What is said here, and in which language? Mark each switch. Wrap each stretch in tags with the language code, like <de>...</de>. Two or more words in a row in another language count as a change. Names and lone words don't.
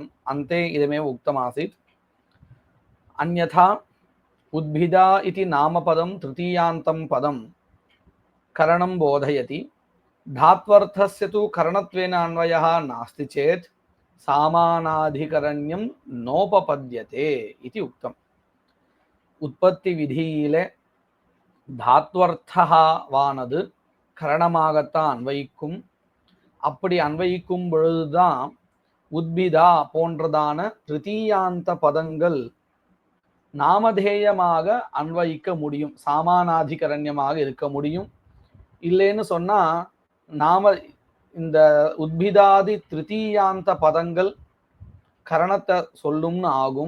<sa>अन्ते इदमेव उक्तमासीत्। अन्यथा उद्भिदा इति नामपदं तृतीयान्तं पदं करणं बोधयति। धात्वर्थस्य तु करणत्वेन अन्वयः नास्ति चेत् सामानाधिकरण्यं नोपपद्यते इति उक्तम्।</sa> <ta>உத்பத்தி விதியிலே தாத்வர்த்தவானது கரணமாகத்தான் அன்வயிக்கும். அப்படி அன்வயிக்கும் பொழுதுதான் உத்பிதா போன்றதான திருத்தீயாந்த பதங்கள் நாமதேயமாக அன்வயிக்க முடியும், சாமானாதிகரண்யமாக இருக்க முடியும். இல்லைன்னு சொன்னா நாம இந்த உத்பிதாதி திருத்தீயாந்த பதங்கள் கரணத்தை சொல்லும்னு ஆகும்.</ta>